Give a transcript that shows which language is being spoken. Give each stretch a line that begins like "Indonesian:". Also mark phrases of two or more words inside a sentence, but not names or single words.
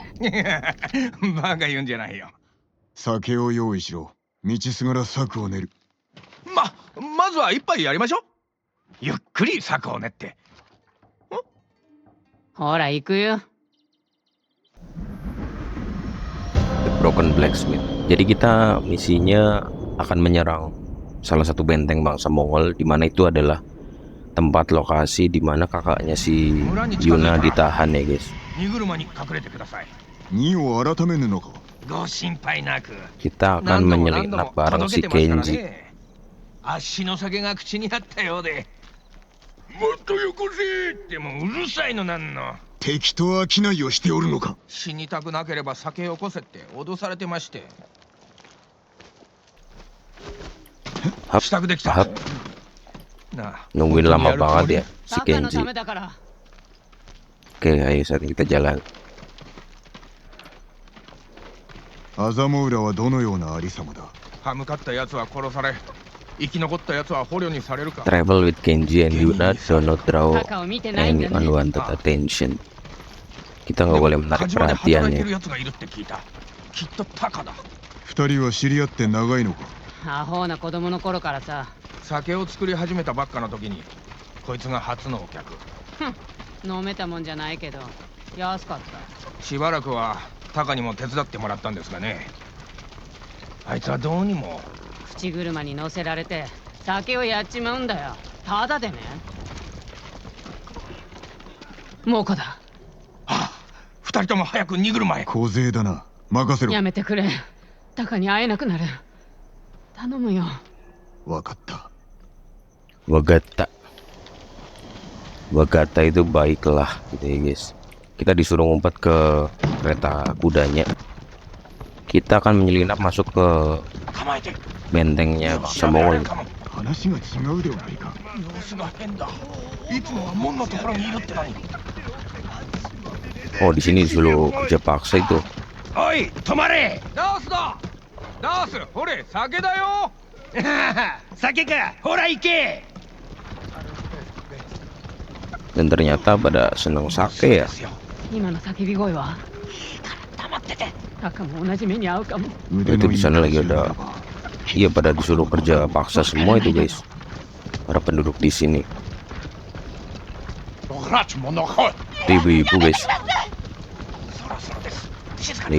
Japanese: バカ言うんじゃないよ。酒を用意しろ。道すがら策を練る。まずは一杯やりましょう。ゆっくり策を練って。ほら行くよ。
English: The Broken Blacksmith.
Indonesian: Jadi kita misinya akan menyerang salah satu benteng bangsa Mongol, di mana itu adalah tempat lokasi di mana kakaknya si Yuna ditahan ya guys.
Japanese: 荷車に隠れてください。荷を改めぬのか。ご心配なく。
Indonesian: Kita akan menyelinap bareng si Kenji.
Japanese: あっしの酒が口にあったようで。もっとよこせってもうるさいのなんの。敵と商いをしておるのか。死にたくなければ酒よこせって脅されてまして。支度できた。
Indonesian: Nungguin lama banget ya si
Japanese: タカの
Indonesian: Kenji.
Japanese: ためだから。
Indonesian: Oke, ayo saat ini kita jalan.
Japanese: アザモ浦はどのようなありさまだ。歯向かったやつは殺され、生き残ったやつは捕虜にされるか。
English: Travel with Kenji and Yuna do not draw
Japanese: タカを見てないん
English: any
Japanese: だね。
English: unwanted attention.
Indonesian: Kita nggak boleh menarik
Japanese: 火事場で働いて
Indonesian: perhatiannya.
Japanese: る奴がいるって聞いた。きっとタカだ。二人は知り合って長いのか？アホな子供の頃からさ。酒を作り始めたばっかの時にこいつが初のお客。飲めたもんじゃないけど安かった。しばらくはタカにも手伝ってもらったんですがね、あいつはどうにも。口車に乗せられて酒をやっちまうんだよ。ただでね。猛虎だ。ああ、二人とも早く荷車へ。小勢だな。任せろ。やめてくれ。タカに会えなくなる。頼むよ。わかった。 Wagata.
Indonesian: Wagata itu baiklah gitu ya guys. Kita disuruh ngumpat ke kereta kudanya. Kita akan menyelinap masuk ke
Japanese: 構えて。
Indonesian: bentengnya bangsa Mongol.
Japanese: 話が違うではないか。様子が変だ。いつもは門のところにいるってのに。
Indonesian: Oh, di sini disuruh kerja paksa itu.
Japanese: おい、止まれ。ダースだ。ダース、ほれ、酒だよ。酒か、ほら行け。
Indonesian: Dan ternyata pada seneng sake ya.
Japanese: 今の叫び声は。黙ってて。タカも同じ目に遭うかも。
Indonesian: Itu di sana lagi ada. Iya, pada disuruh kerja paksa semua itu guys. Para penduduk di sini. Itu ibu-ibu guys.
Japanese: そろそろです。静かに。